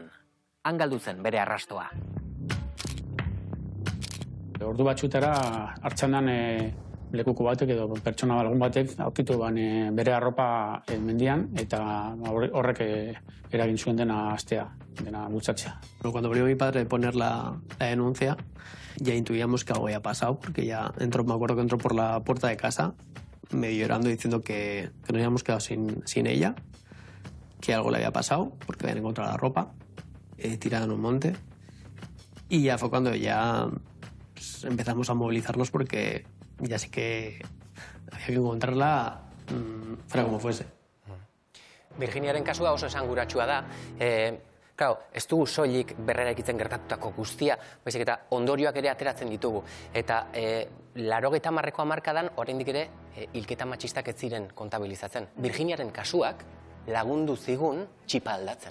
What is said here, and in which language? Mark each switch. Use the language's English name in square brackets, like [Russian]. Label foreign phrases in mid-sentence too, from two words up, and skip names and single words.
[Basque] Han galdu zen bere arrastoa. Ordu batxutara hartxandan lekuko batek edo pertsona lagun batek aurkitu bere arropa mendian, eta horrek eragin zuen dena astea, dena bultzatzea. [Spanish] Cuando abrió mi padre poner la denuncia, ya intuíamos que algo había pasado, porque ya entró, me acuerdo que entró por la puerta de casa, medio llorando, diciendo que nos habíamos quedado sin ella, que algo le había pasado, porque habían encontrado la ropa tirada en un monte. Y ya fue cuando ya empezamos a movilizarnos, porque ya sí que había que encontrarla fuera como fuese. [Basque] Virginiaren kasua oso esanguratsua da. Claro, ez dugu soilik berrera ikitzen gertatutako guztia, baizik eta ondorioak ere ateratzen ditugu. Eta 80ko hamarkadan oraindik ere hilketa matxistak ez ziren kontabilizatzen. Virginiaren kasuak lagundu zigun txipa aldatzen.